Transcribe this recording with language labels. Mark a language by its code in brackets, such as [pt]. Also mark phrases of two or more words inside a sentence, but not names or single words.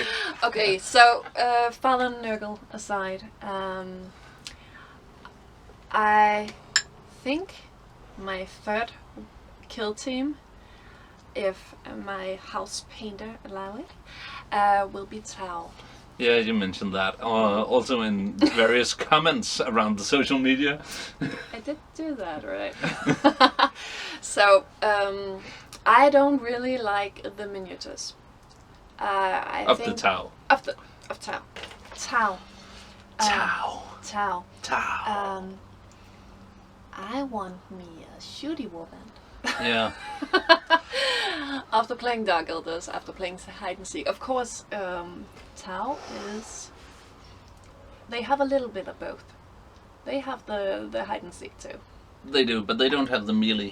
[en] Okay, so Fallen Nurgle aside, I think my 3rd kill team, if my house painter allow it, will be Tau. yeah, you mentioned that. Also in various comments around the social media. I did do that, right? So, I don't really like the miniatures. I Of think the Tau. Of Tau. Tau. Tau. Tau. Tau. I want me a shooty warband. Yeah. After playing Dark Eldars, after playing Hide and Seek, of course, Tau is. They have a little bit of both. They have the Hide and Seek too. They do, but they don't have the melee.